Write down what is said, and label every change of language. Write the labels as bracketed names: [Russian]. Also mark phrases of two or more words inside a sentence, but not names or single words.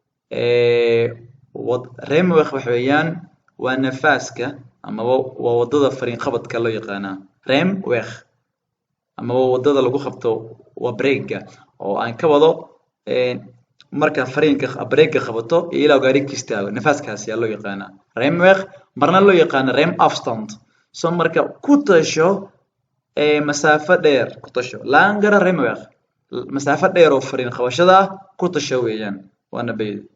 [Somali] Ee, wad-, remweg waxa weeyaan waa nafaaska amaba waa waddada fariin qabadka loo yaqaanaa. Remweg. Amaba waddada lagu qabto waa break-ga. Oo aan ka wado, ee, marka fariinka q-, break-ga qabato iyo ilaa gaari ka istaago. Nafaaskaasi ayaa loo yaqaanaa. Remweg, marna loo yaqaano [Afrikaans] rem afstand. [Somali] So, marka ku tasho, ee, masaafo dheer ku tasho. [Afrikaans] Langara remweg. [Somali] L-, masaafo dheer oo fariin qabashada ah ku tasho weeyaan. Waana bay.